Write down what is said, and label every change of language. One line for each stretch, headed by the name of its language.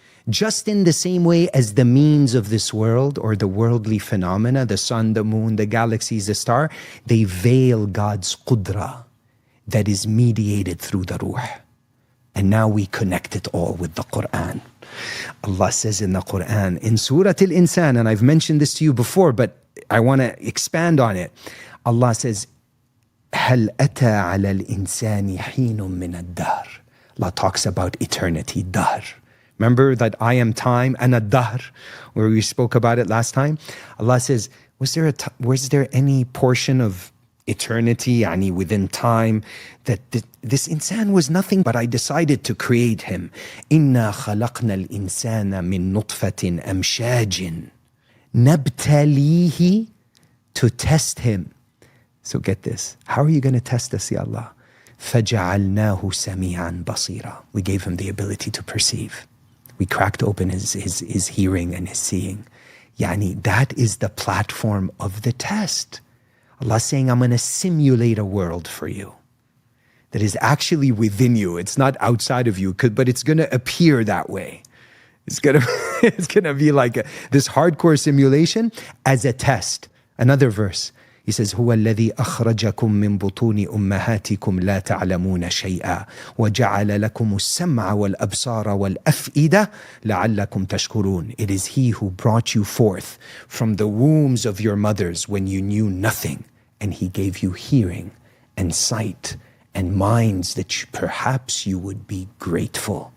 English: Just in the same way as the means of this world or the worldly phenomena, the sun, the moon, the galaxies, the star, they veil God's qudra that is mediated through the ruh. And now we connect it all with the Qur'an. Allah says in the Qur'an, in Surah Al-Insan, and I've mentioned this to you before, but I want to expand on it. Allah says,
Arabic: هَلْ أَتَى عَلَى الْإِنسَانِ حِينٌ مِّنَ الدَّهْرِ.
English: Allah talks about eternity, dahr. Remember that I am time, and a dahr, where we spoke about it last time? Allah says, was there any portion of eternity, within time, that this insan was nothing, but I decided to create him.
Arabic: إِنَّا خَلَقْنَا الْإِنسَانَ مِن نُطْفَةٍ أَمْشَاجٍ نَبْتَلِيهِ,
English: to test him. So get this. How are you going to test us, Ya Allah?
Arabic: فَجَعَلْنَاهُ سَمِيعًا بَصِيرًا.
English: We gave him the ability to perceive. We cracked open his hearing and his seeing. Yani that is the platform of the test. Allah saying, I'm going to simulate a world for you that is actually within you. It's not outside of you, but it's going to appear that way. It's going to be like this hardcore simulation as a test. Another verse. He says,
Arabic: هو الذي أخرجكم من بطون أمهاتكم لا تعلمون شيئا وجعل لكم السمع والأبصار والأفئدة لعلكم تشكرون.
English: It is He who brought you forth from the wombs of your mothers when you knew nothing, and He gave you hearing and sight and minds that perhaps you would be grateful.